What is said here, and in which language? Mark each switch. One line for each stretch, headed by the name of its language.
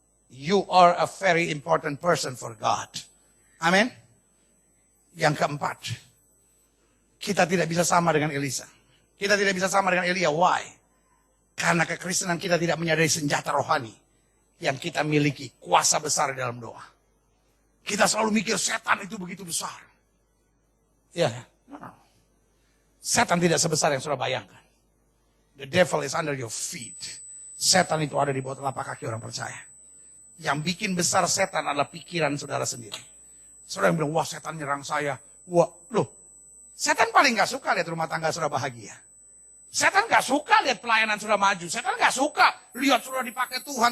English: You are a very important person for God.
Indonesian: Amin. Yang keempat, kita tidak bisa sama dengan Elisa. Kita tidak bisa sama dengan Elia. Why? Karena kekristenan kita tidak menyadari senjata rohani yang kita miliki, kuasa besar di dalam doa. Kita selalu mikir setan itu begitu besar. Ya. No. Setan tidak sebesar yang sudah bayangkan.
English: The devil is under your feet.
Indonesian: Setan itu ada di bawah telapak kaki orang percaya. Yang bikin besar setan adalah pikiran saudara sendiri. Saudara yang bilang, wah setan nyerang saya. Wah, loh. Setan paling gak suka lihat rumah tangga saudara bahagia. Setan gak suka lihat pelayanan saudara maju. Setan gak suka lihat saudara dipakai Tuhan.